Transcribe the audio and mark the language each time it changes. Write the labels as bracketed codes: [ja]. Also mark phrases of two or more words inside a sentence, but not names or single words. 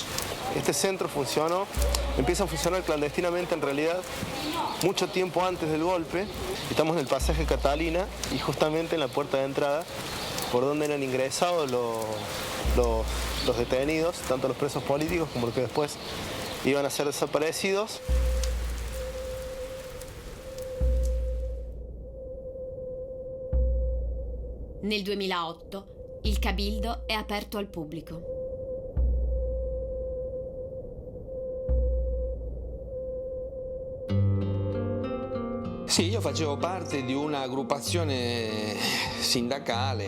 [es] Este centro empieza a funcionar clandestinamente en realidad mucho tiempo antes del golpe. Estamos en el pasaje Catalina y justamente en la puerta de entrada por donde eran ingresados los detenidos, tanto los presos políticos como los que después iban a ser desaparecidos. [it] Nel 2008 il Cabildo è aperto al pubblico. Sì, io facevo parte di un'aggruppazione sindacale.